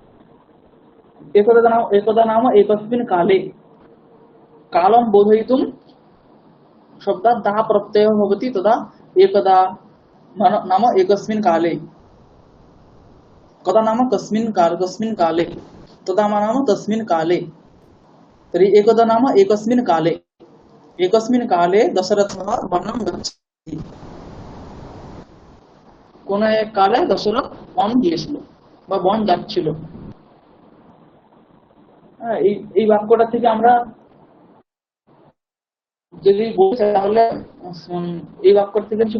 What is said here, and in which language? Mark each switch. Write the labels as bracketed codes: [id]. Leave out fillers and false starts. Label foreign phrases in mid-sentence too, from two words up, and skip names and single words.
[sa] एकदा नाम एकस्मिन् काले कालं बोधयितुं शब्दात् दा प्रत्ययः भवति तदा एकदा नाम एकस्मिन् काले कदा नाम कस्मिन् काले तदा नाम तस्मिन् काले तर्हि एकदा नाम एकस्मिन् काले दशरथः वनं गच्छति [bn] কোনো এক কালে দশরথ বন গিয়েছিল বা বন যাচ্ছিল এই বাক্যটা থেকে আমরা যদি বলতে তাহলে এই বাক্য থেকে কিছু